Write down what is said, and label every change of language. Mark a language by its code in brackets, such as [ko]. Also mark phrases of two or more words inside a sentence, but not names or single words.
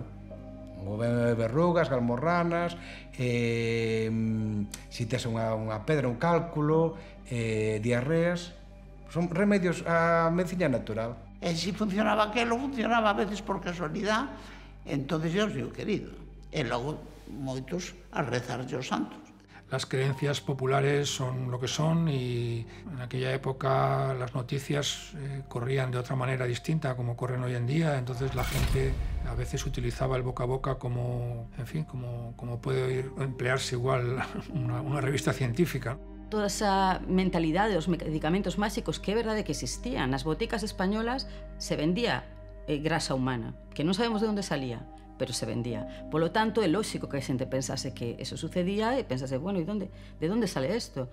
[gl] Verrugas, galmorranas, se tes unha pedra, un cálculo, diarreas, son remedios a medicina natural. E se funcionaba aquelo, funcionaba [es] a veces por casualidad, entonces [gl] eu sei o querido. E logo moitos a rezarlle aos santos. [es] Las creencias populares son lo que son y en aquella época las noticias corrían de otra manera distinta como corren hoy en día, entonces la gente a veces utilizaba el boca a boca como, en fin, como puede emplearse igual una revista científica. [gl] Toda esa mentalidade dos medicamentos máxicos que é verdade que existían. Nas boticas españolas [es] se vendía grasa humana, [gl] que non sabemos de onde salía, [es] pero se vendía. [gl] Polo tanto, é lógico que a xente pensase que eso sucedía e pensase, bueno, de onde sale isto?